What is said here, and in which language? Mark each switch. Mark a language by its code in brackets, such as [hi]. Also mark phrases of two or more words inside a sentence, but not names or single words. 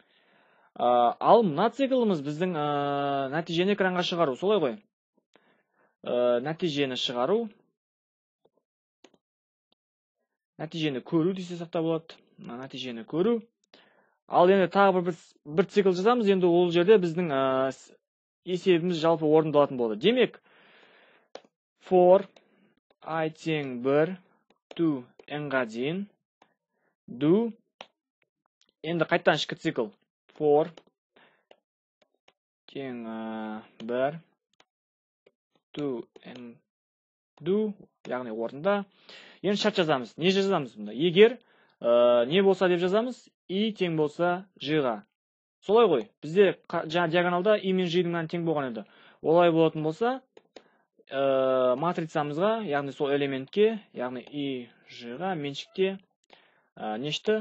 [kk] Ал мына циклымыз біздің нәтижені экранға шығару, солай ғой. нәтижені шығару, нәтижені көру десек та болады. Нәтижені көру. Ал енді тағы бір цикл жазамыз. Енді ол жерде біздің есебіміз жалпы орындалатын болады. Демек, for I тең 1 to n-ға дейін do. Енді қайттан ішкі цикл. For тең 1 to n do, яғни орында. Енді шарт жазамыз. Не жазамыз бұнда? Егер не болса деп жазамыз, и тең болса g-ға. Солай ғой. Бізде жаңа диагоналда и мен g-дің мәні тең болған еді. Олай болатын болса, матрицамызға, яғни сол элементке, яғни и g-ға меншікте нешті?